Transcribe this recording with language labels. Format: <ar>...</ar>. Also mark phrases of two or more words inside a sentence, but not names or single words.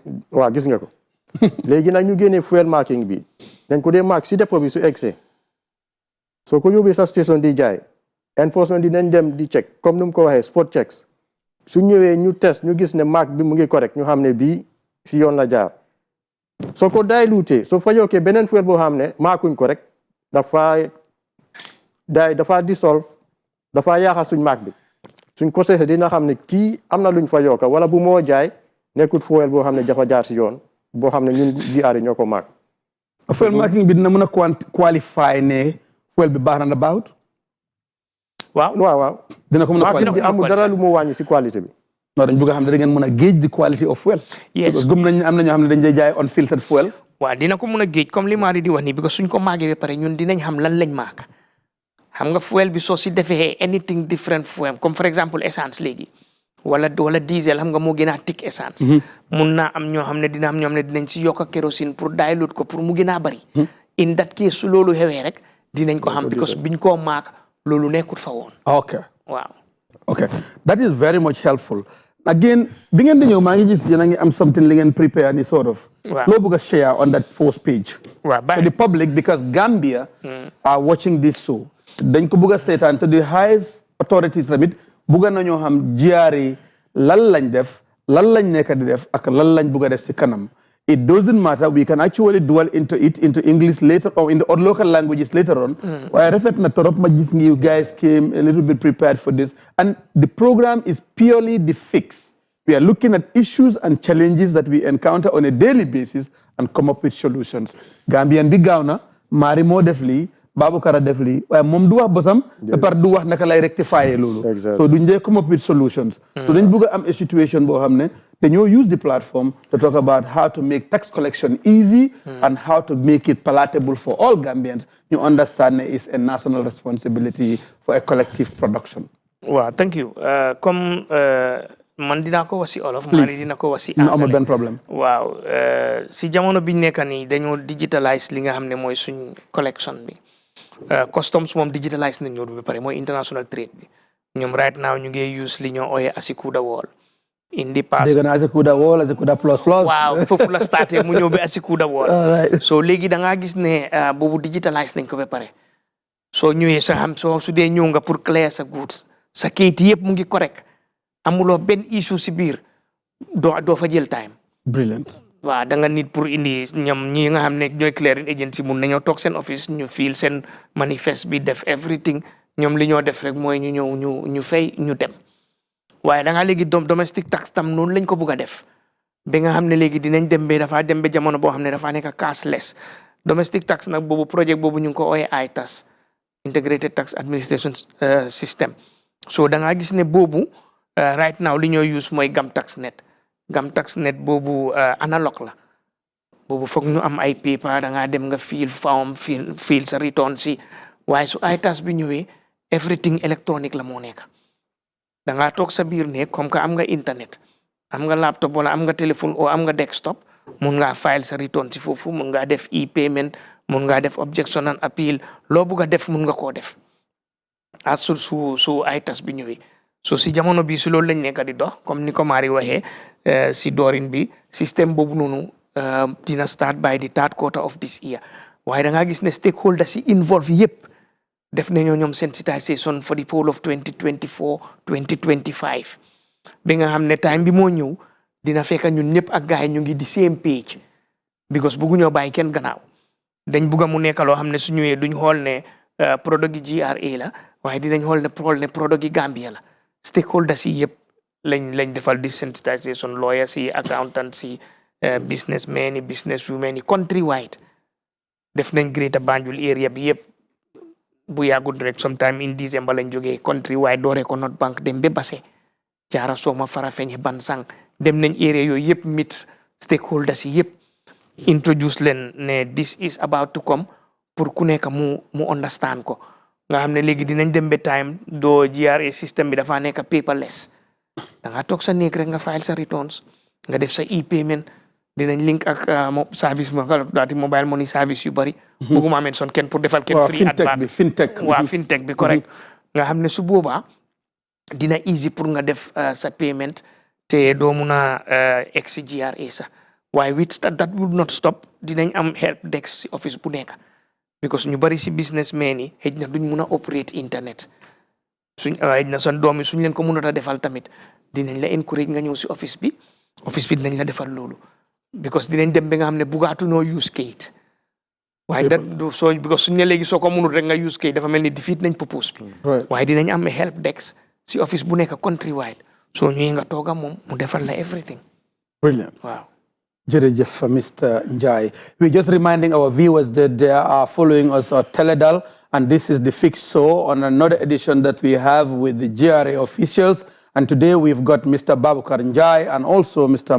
<wo>waaw gis nga ko léegi nag ñu génnee</wo> <en>fuel marking</en> <wo>bi dañ ko dee mark si dépôt bi su egsee soo ko yóbbee sa station di jaay enforcement di nañ dem di check comme ni mu ko waxee</wo> <en>spot checks</en> <wo>su ñëwee ñu test ñu gis ne mark bi mu ngi correct ñu xam ne bii si yoon la jaar soo ko dilute soo fa yokkee beneen fuel boo xam ne markuñ ko rek dafa dissolve dafa yaaxa suñ mark bi suñ ko seetee dina xam ne kii am na luñ fa yokka wala bu moo jaay nekkut fuel boo xam ne dafa jaar si yoon boo xam ne ñun GR ñoo ko mark.</wo> <en>fuel marking</en> <wo>bi dina mën a qualify ne fuel bi baax na baaxut. waaw. dina ko mën a marking bi amul dara lu mu wàññi si qualité bi. non dañ bëgg a xam ne da ngeen mën a</wo> <en>gauge the quality of fuel.</en> <wo>yes gëm nañ am na ñoo xam ne dañ lay jaay</wo> <en>unfiltered fuel.</en> <wo>waaw dina ko mën a gauge comme li Mari di wax nii because suñ ko maagee ba pare ñun dinañ xam lan lañ maak xam nga fuel bi soo si defee</wo> <en>anything different fuel</en> <wo>comme for exemple essence léegi wala diesel xam nga moo gën a tig essence. mun naa am ñoo xam ne dina am ñoo xam ne dinañ si yokk kérosine pour dilute ko pour mu gën a bari.</wo> <en>in that case</en> <wo>su loolu xewee rek dinañ ko xam because biñ koo maak loolu nekkut fa woon. ok waaw.</wo> <en>ok that is very much helpful.</en> <wo>again bi ngeen di ñëw maa ngi gis yéen a ngi am something li ngeen prepare ni</wo> <en>sort of.</en> <wo>waaw loo bëgg a share</wo> <en>on that first page.</en> <wo>waaw</wo> <en>to the public because Gambia are watching this show.</en> <wo>dañ ko bëgg a seetaan</wo> <en>to the highest authorities</en> <wo>tamit bëgg nañoo xam GRA yi lan lañ def lan lañ nekk di def ak lan lañ bëgg a def si kanam.</wo> <en>It doesn't matter. We can actually dwell into English later or in the local languages later on.</en> <wo>Waaye rafet na torop ma gis ngi</wo> <en>you guys came a little bit prepared for this. And the program is purely the fix. We are looking at issues and challenges that we encounter on a daily basis and come up with solutions.</en> <wo>Gambian bi gaaw na Mari moo def lii Baboucarr def lii waaye moom du wax bosam ba par du wax naka lay rectifier loolu.</wo> <en>So</en> <wo>duñ dee</wo> <en>come up with solutions. So</en> <wo>dañ bëgg a am</wo> <en>a situation</en> <wo>boo xam ne dañoo</wo> <en>use the platform to talk about how to make tax collection easy and how to make it palatable for all Gambians. You understand it's a national responsibility for a collective production. Wow, thank you.</en> <wo>Comme man dinaa ko wax si olof. Mari dina ko wax si anglais. amul benn problème. waaw si jamono biñ nekk nii dañoo digitalise li nga xam ne mooy suñ collection bi. Customs moom digitalise nañ ñoo ba pare mooy</wo> <en>international trade</en> <wo>bi ñoom</wo> <en>right now</en> <wo>ñu ngi use li ñoo ooyee Asikuda Wall.</wo> <en>in the past</en> <wo>dégg naa Asikuda Wall Asikuda plus. waaw foofu la starté mu ñëw ba Asikuda Wall. so léegi da ngaa gis ne boobu digitalise nañ ko ba pare. soo ñëwee sa xam su dee ñëw nga pour clear sa goods sa kayit yëpp mu ngi correct amuloo benn issue si biir doo fa jël time. Brilliant. waaw da nga nit pour indi ñoom ñi nga xam ne ñooy</wo> <en>clearing agency</en> <wo>mun nañoo toog seen office ñu fiil seen manifeste bi def everything ñoom li ñoo def rek mooy ñu ñëw ñu fay ñu dem waaye da nga léegi</wo> <en>domestic tax</en> <wo>tam noonu lañ ko bugg a def ba nga xam ne léegi dinañ dem ba dafa dem ba jamono boo xam ne dafa nekk cashless</wo> <en>domestic tax</en> <wo>nag boobu projet boobu ñu ngi ko ooyee ITAS</wo> <en>integrated tax administration system</en> <wo>so da nga gis ne boobu</wo> <en>right now</en> <wo>li ñoo use mooy GamTaxNet boobu analog la boobu foog ñu am ay paper da ngaa dem nga fiil form fiil sa return si waaye su ITAS bi ñëwee</wo> <en>everything electronic</en> <wo>la moo nekk da ngaa toog sa biir ne</wo> <fr>comme que</fr> <wo>am nga internet am nga laptop wala am nga téléphone o am nga desktop mun ngaa file sa return si foofu mun ngaa def e-payment mun ngaa def</wo> <en>objection and appeal</en> <wo>loo bugg a def mun nga koo def as su ITAS bi ñëwee so si jamono bi su loolu lañ nekk di dox comme ni ko Mari waxee si doorin bi système boobu noonu dina</wo> <en>start by the third quarter of this year</en> <wo>waaye da ngaa gis ne stakeholders si involve yëpp def nañoo ñoom</wo> <en>sensitization for the whole of 2024-2025</en> <wo>bi nga xam ne time bi moo ñëw dina fekk ñun ñëpp ak gars yi ñu ngi di</wo> <en>same page</en> <wo>because bëgguñoo bàyyi kenn gannaaw dañ bugg a mu nekk loo xam ne su ñëwee duñ xool ne produit gi GRA la waaye dinañ xool ne produit gi Gambia la stakeholders yi yëpp lañ defal di sensitization lawyers yi accountants yi businessmen yi businesswomen yi countrywide def nañ Greater Banjul area bi yëpp bu yàggul rek</wo> <en>sometime in December</en> <wo>lañ jógee countrywide dooree ko North Bank dem ba Basse jaara Soma Farafenni Bansang dem nañ area yooyu yëpp meet stakeholders yi yëpp introduce leen ne</wo> <en>this is about to come</en> <wo>pour ku nekk mu understand ko nga xam ne léegi dinañ dem ba time doo GRA système bi dafa nekk paperless da nga toog sa néeg rek nga file sa returns nga def sa e-payment dinañ link ak service daati</wo> <en>mobile money service</en> <wo>yu bari bëgguma mention kenn pour defal kenn</wo> <en>free advert</en> <wo>fintech waaw fintech bi correct nga xam ne su boobaa dina easy pour nga def sa payment te doo mun a ex GRA sax waaye</wo> <en>with that would not stop</en> <wo>dinañ am</wo> <en>help desk</en> <wo>si office bu nekk because ñu bari si businessmen yi xëj na duñ mun a operate internet xëj na sa doom yi suñ leen ko mënut a defal tamit dinañ la encourage nga ñëw si office bi dinañ la defal loolu because dinañ dem ba nga xam ne bugaatuñoo use kayit waaye because suñ ne léegi soo ko mënul rek nga use kayit dafa mel ni defeat nañ purpose bi waaye dinañ am</wo> <en>help desk</en> <wo>si office bu nekk countrywide soo ñëwee nga tooga moom mu defal la everything. Brilliant. Wow. Jerejef, Mr. Njai.</wo> <en>We're just reminding our viewers that they are following us on Teledal, and this is the Fixed Show on another edition that we have with the GRA officials. And today we've got Mr. Babukar Njai and also Mr.</en>